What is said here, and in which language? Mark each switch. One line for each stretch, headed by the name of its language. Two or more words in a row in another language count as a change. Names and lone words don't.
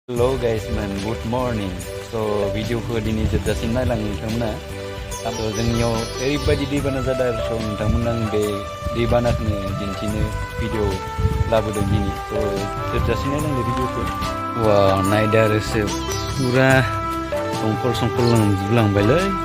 English: Hello guys man, good morning.
Bodo: So video ko dini जोबजासिम नायलां नोंथांमोना जोंनियाव ओरैबायदि दैबाना जादों आरो स' नोंथांमोना बे दैबानाखौनो दिन्थिनो भिडिअ लाबोदों दिनै स' जोबजासिम नायलांदो भिडिअखौ वाव नायदो आरोसो पुरा संखल लोमजोबलांबायलै